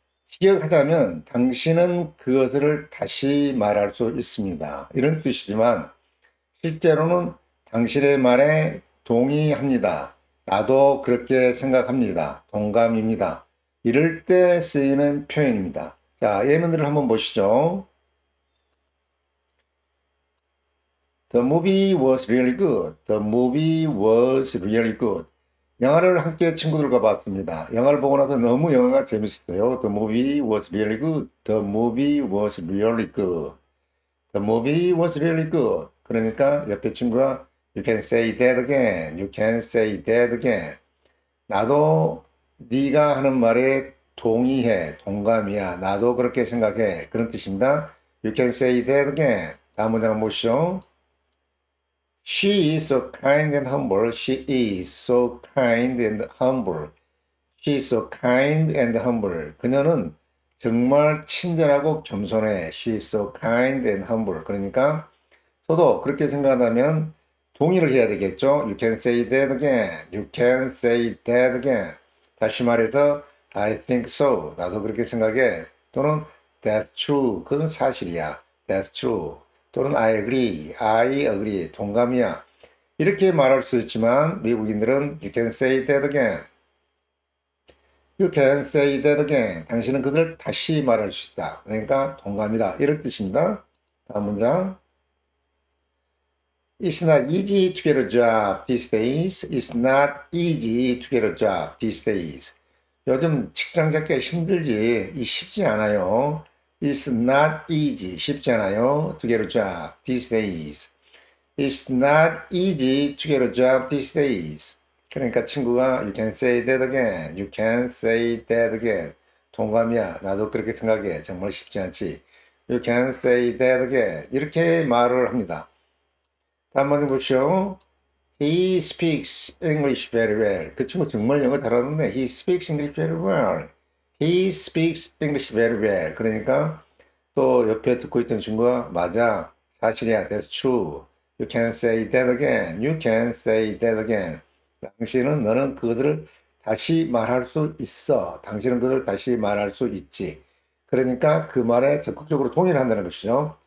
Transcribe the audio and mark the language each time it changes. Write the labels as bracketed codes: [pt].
[ko] 직역하자면 당신은 그것을 다시 말할 수 있습니다. 이런 뜻이지만 실제로는 당신의 말에 동의합니다. 나도 그렇게 생각합니다. 동감입니다. 이럴 때 쓰이는 표현입니다. 자, 예문들을 한번 보시죠. [en] The movie was really good. The movie was really good. [ko] 영화를 함께 친구들과 봤습니다. 영화를 보고 나서 너무 영화가 재밌었어요. [en] The movie was really good. The movie was really good. The movie was really good. [ko] 그러니까 옆에 친구가 [en] You can say that again. You can say that again. [ko] 나도 네가 하는 말에 동의해. 동감이야. 나도 그렇게 생각해. 그런 뜻입니다. [en] You can say that again. [ko] 다음 문장 한번 보시죠. [en] She is so kind and humble. She is so kind and humble. She is so kind and humble. [ko] 그녀는 정말 친절하고 겸손해. [en] She is so kind and humble. [ko] 그러니까 저도 그렇게 생각한다면 동의를 해야 되겠죠. [en] You can say that again. You can say that again. [ko] 다시 말해서 [en] I think so. [ko] 나도 그렇게 생각해. 또는 [en] That's true. [ko] 그건 사실이야. [en] That's true. [ko] 또는 [en] I agree. I agree. [ko] 동감이야. 이렇게 말할 수 있지만 미국인들은 [en] You can say that again. You can say that again. [ko] 당신은 그들 다시 말할 수 있다. 그러니까 동감이다. 이런 뜻입니다. 다음 문장. [en] It's not easy to get a job these days. It's not easy to get a job these days. [ko] 요즘 직장 잡기가 힘들지. 쉽지 않아요. [en] It's not easy. [ko] 쉽지 않아요. [en] To get a job these days. It's not easy to get a job these days. [ko] 그러니까 친구가 [en] You can say that again. You can say that again. [ko] 동감이야. 나도 그렇게 생각해. 정말 쉽지 않지. [en] You can say that again. [ko] 이렇게 말을 합니다. 다음 한번 보시죠. [en] He speaks English very well. [ko] 그 친구 정말 영어 잘하는데 [en] He speaks English very well. He speaks English very well. [ko] 그러니까 또 옆에 듣고 있던 친구가 맞아. 사실이야. [en] That's true. You can say that again. You can say that again. [ko] 너는 그들을 다시 말할 수 있어. 당신은 그들을 다시 말할 수 있지. 그러니까 그 말에 적극적으로 동의를 한다는 것이죠.